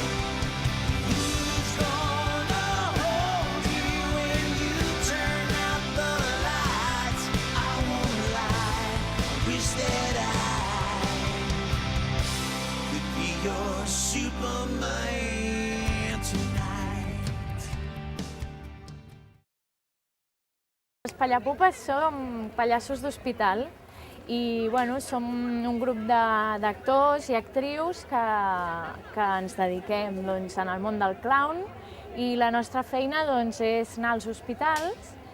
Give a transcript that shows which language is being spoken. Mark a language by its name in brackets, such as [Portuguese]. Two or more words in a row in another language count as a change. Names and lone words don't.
[English] Who's gonna hold you when you turn out the lights? I won't lie, wish that I could be your Superman tonight. [Catalan] Els Pallapupes som pallassos d'hospital i som un grup d'actors i actrius que ens dediquem en el món del clown i la nostra feina és anar als hospitals